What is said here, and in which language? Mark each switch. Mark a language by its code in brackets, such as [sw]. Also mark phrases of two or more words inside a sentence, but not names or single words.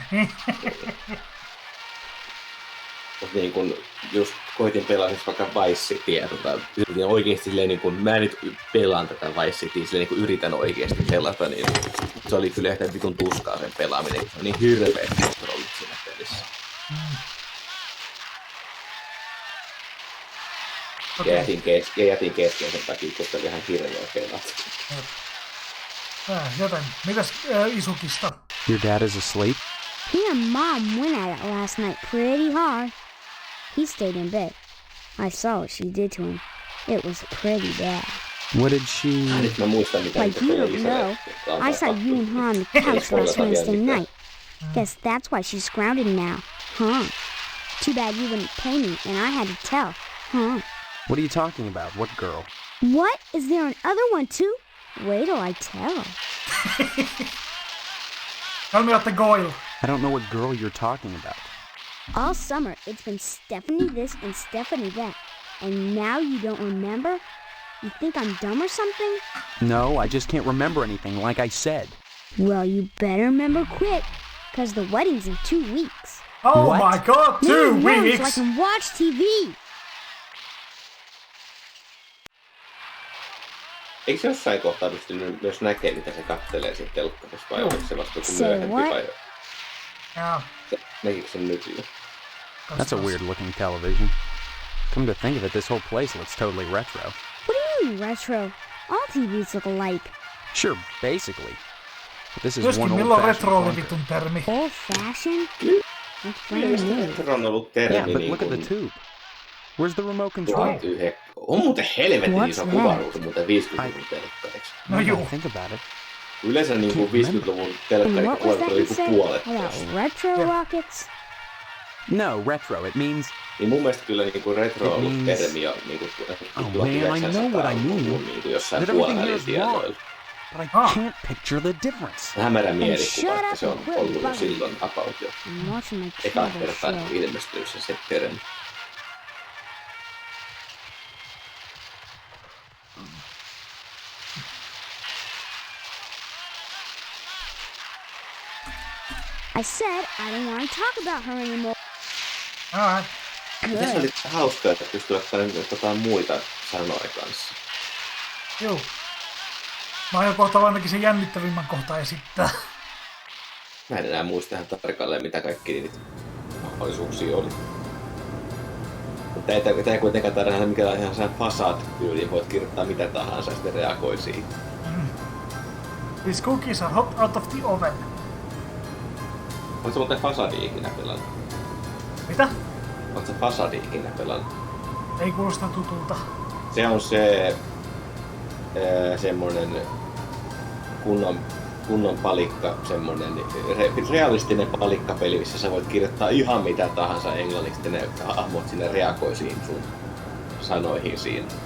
[fi] Mutta niin kun just koitin pelaa siis vaikka Vice Cityä, yritin oikeesti silleen niin kun mä nyt pelaan tätä Vice Cityä, silleen niin kun yritän oikeesti pelata, niin se oli kyllä ehkä vitun tuskaa sen pelaaminen, se on niin hirveet kontrollit siinä pelissä. Ja jätin kesken sen takia, koska oli ihan hirveä pelata. Joten, mitäs Isukista? [en] Your dad is asleep? he and Mom went at it last night pretty hard. He stayed in bed. I saw what she did to him. It was pretty bad. What did she... [fi] Nyt mä muistan mitä [en] Like you don't know, I saw you and her on the couch last Wednesday night. Guess that's why she's grounded now, huh? Too bad you wouldn't pay me and I had to tell, huh? What are you talking about? What girl? What? Is there another one too? Wait till I tell. Tell me about the Goyle. I don't know what girl you're talking about. All summer, it's been Stephanie this and Stephanie that. And now you don't remember? You think I'm dumb or something? No, I just can't remember anything, like I said. Well, you better remember quick, because the wedding's in 2 weeks. Oh What? my god, 2 Leave me alone so I weeks! can watch TV. [fi] Eikö se jossain kohtaa pystynyt myös näkee, mitä se kattelee siitä telkkarissa, vai oliko se vasta joku [en] Say [fi] myöhempi, [en] what? [fi] vai Joo. näkikö sen nyt jo? [en] That's a weird-looking television. Come to think of it, this whole place looks totally retro. What do you mean retro? All TVs look alike. Sure, basically. But this is [fi] Myöskin [en] one [fi] milloin [en] old-fashioned [fi] retro oli [en] clunker. [fi] vitun termi? [en] Old fashioned? That's brand [fi] Mielestäni [en] new. [fi] retro on ollut termi [en] Yeah, but [fi] niin [en] look at the [fi] kuin [en] tube. Where's the remote control? [fi] on muuten helvetin iso [en] What's [fi] kuvaruutu [en] that? [fi] muuten 50-luvun telkkariksi. No [en] Now that [fi] juu. [en] I think about it. [fi] Yleensä niin kuin 50-luvun [en] And [fi] telkkari [en] what was that [fi] oli [en] you [fi] kuin [en] said [fi] puolet [en] about [fi] tosta. [en] retro Yeah. rockets? No, retro. It means... [fi] Niin mun mielestä kyllä niin kuin retro on ollut [en] It means- [fi] termi jo niin kuin [en] Oh man, I know what I mean. [fi] niin kuin jossain [en] That everything here [fi] puolivälin [en] is wrong. [fi] tienoilla. [en] But I Ah. can't picture the difference. [fi] Hämärä mielikuva, [en] shut [fi] että [en] up [fi] se on [en] and quit [fi] ollut jo [en] bugging. [fi] silloin about jo [en] I'm watching my [fi] eka [en] travel [fi] kertaa [en] show. [fi] ilmestynyt se termi. [en] I said I don't want to talk about her anymore. Alright. [fi] Tässä oli hauskaa, että pystyy ottamaan jotain muita sanoja kanssa. Joo. Mä aion kohta ainakin sen jännittävimmän kohta esittää. Mä en enää muista ihan tarkalleen, mitä kaikki niitä mahdollisuuksia oli. Mutta ei kuitenkaan tarvitse nähdä mikään ihan sen fasad-tyyliin. Voit kirjoittaa mitä tahansa ja sitten reagoi siihen. [en] These cookies are hot out of the oven. [fi] Oletko muuten fasadia ikinä pelannut? Mitä? Oletko fasadia ikinä pelannut? Ei kuulosta tutulta. Se on se semmonen kunnon palikka, semmonen realistinen palikkapeli, missä sä voit kirjoittaa ihan mitä tahansa englanniksi, ja ne hahmot sinne reagoi siihen sun sanoihin siinä.